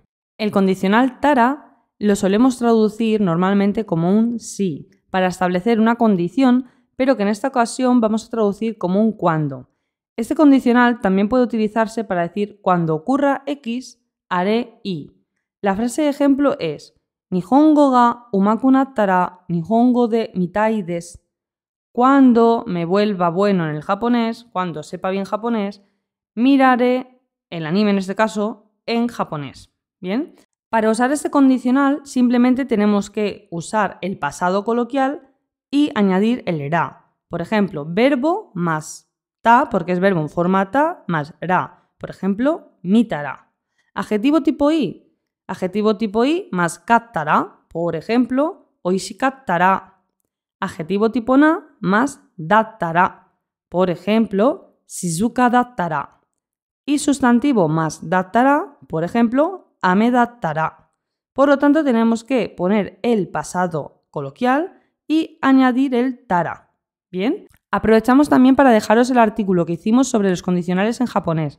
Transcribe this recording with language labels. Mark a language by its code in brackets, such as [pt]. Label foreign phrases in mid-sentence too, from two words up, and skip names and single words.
[es] El condicional tará lo solemos traducir normalmente como un sí, para establecer una condición, pero que en esta ocasión vamos a traducir como un cuando. Este condicional también puede utilizarse para decir cuando ocurra X, haré Y. La frase de ejemplo es [ja] 日本語が上手くなったら日本語で見たいです. [es] Cuando me vuelva bueno en el japonés, cuando sepa bien japonés, miraré el anime en este caso en japonés. ¿Bien? Para usar este condicional simplemente tenemos que usar el pasado coloquial y añadir el ra. Por ejemplo, verbo más ta, porque es verbo en forma ta, más ra. Por ejemplo, mitara. Adjetivo tipo i. Adjetivo tipo i más kattara. Por ejemplo, oishikattara. Adjetivo tipo na más dattara. Por ejemplo, [ja] 静かだったら. [es] Y sustantivo más dattara, por ejemplo, [ja] 雨だったら. [es] Por lo tanto, tenemos que poner el pasado coloquial y añadir el tara. ¿Bien? Aprovechamos también para dejaros el artículo que hicimos sobre los condicionales en japonés.